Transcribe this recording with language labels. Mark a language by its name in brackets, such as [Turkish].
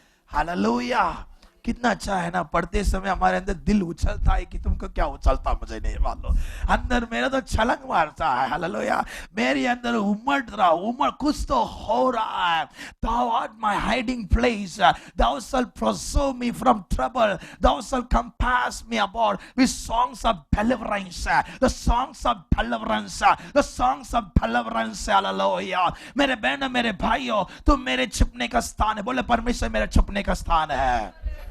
[Hindi] Hallelujah. कितना अच्छा है ना, पढ़ते समय हमारे अंदर दिल उछलता है कि तुमको क्या उछलता मुझे नहीं मालूम, अंदर मेरा तो छलंग मारता है। हालेलुया। मेरे अंदर उमड़ कुछ तो हो रहा है। [English] Thou art my hiding place, thou shalt preserve me from trouble, thou shalt compass me about with songs of deliverance, the songs of deliverance, the songs of deliverance। [Hindi] Hallelujah. मेरे बहनों, मेरे भाइयों, तुम मेरे छिपने का स्थान है। बोले परमेश्वर मेरा छिपने का स्थान है।